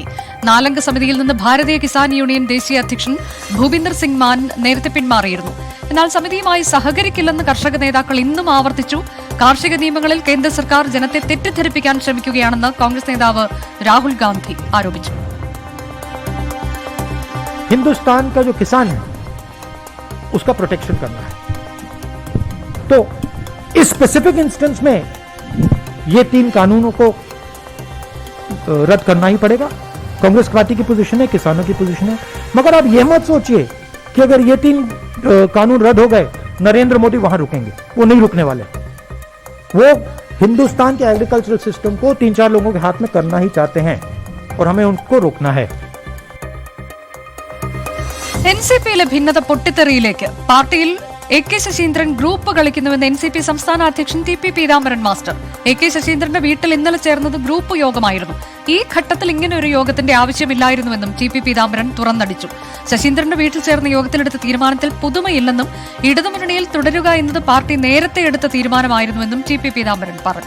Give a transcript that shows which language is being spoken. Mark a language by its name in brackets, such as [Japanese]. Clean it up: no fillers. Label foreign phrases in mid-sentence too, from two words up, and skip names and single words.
[Malayalam] 4 സമിതിയിൽ നിന്ന് ഭാരതീയ കിസാൻ യൂണിയൻ ദേശീയ അധ്യക്ഷൻ ഭൂപിന്ദർ സിംഗ് മാൻ നേരത്തെ പിന്മാറിയിരുന്നു. എന്നാൽ സമിതിയുമായി സഹകരിക്കില്ലെന്ന് കർഷക നേതാക്കൾ ഇന്നും ആവർത്തിച്ചു. കാർഷിക നിയമങ്ങളിൽ കേന്ദ്ര സർക്കാർ ജനത്തെ തെറ്റിദ്ധരിപ്പിക്കാൻ ശ്രമിക്കുകയാണെന്ന് കോൺഗ്രസ് നേതാവ് രാഹുൽ ഗാന്ധി ആരോപിച്ചു. [Hindi] हिंदुस्तान का जो किसान है उसका प्रोटेक्शन करना है, तो इस [English] specific instance [Hindi] में ये 3 कानूनों को रद्द करना ही पड़ेगा. कांग्रेस पार्टी की पोजीशन है, किसानों की पोजीशन है. मगर आप ये मत सोचिए कि अगर ये 3 कानून रद्द हो गए नरेंद्र मोदी वहां रुकेंगे. वो नहीं रुकने वाले. वो हिंदुस्तान के [English] agricultural system [Hindi] को 3-4 लोगों के हाथ में करना ही चाहते हैं और हमें उनको रोकना है. [Malayalam] NCPയിലെ ഭിന്നത പൊട്ടിത്തെറിയിലേക്ക്. പാർട്ടിയിൽ AK ശശീന്ദ്രൻ ഗ്രൂപ്പ് കളിക്കുന്നുവെന്ന് NCP സംസ്ഥാന അധ്യക്ഷൻ TP പീതാംബരൻ മാസ്റ്റർ. AK ശശീന്ദ്രന്റെ വീട്ടിൽ ഇന്നലെ ചേർന്നത് ഗ്രൂപ്പ് യോഗമായിരുന്നു. ഈ ഘട്ടത്തിൽ ഇങ്ങനെ ഒരു യോഗത്തിന്റെ ആവശ്യമില്ലായിരുന്നുവെന്നും TP പീതാംബരൻ തുറന്നടിച്ചു. ശശീന്ദ്രന്റെ വീട്ടിൽ ചേർന്ന യോഗത്തിലെടുത്ത തീരുമാനത്തിൽ പുതുമയില്ലെന്നും ഇടതുമുന്നണിയിൽ തുടരുക എന്നത് പാർട്ടി നേരത്തെ എടുത്ത തീരുമാനമായിരുന്നുവെന്നും TP പീതാംബരൻ പറഞ്ഞു.